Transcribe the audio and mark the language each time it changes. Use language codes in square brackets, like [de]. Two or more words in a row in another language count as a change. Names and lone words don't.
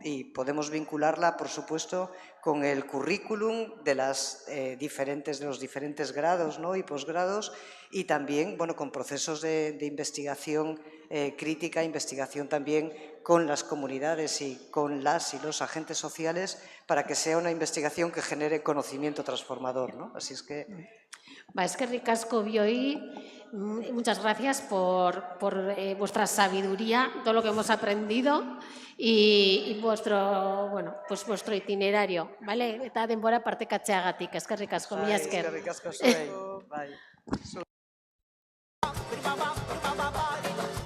[es] Y podemos vincularla, por supuesto, con el currículum de los diferentes grados, ¿no? y posgrados, y también, bueno, con procesos de investigación crítica, investigación también con las comunidades y con las y los agentes sociales, para que sea una investigación que genere conocimiento transformador, ¿no? Así es que... [eu] Eskerrik asko bioi, [es] muchas gracias por vuestra sabiduría, todo lo que hemos aprendido y vuestro, bueno, pues vuestro itinerario, ¿vale? [eu] Eta denbora partekatzeagatik, eskerrik asko, mila esker. Eskerrik asko zuei. Bai.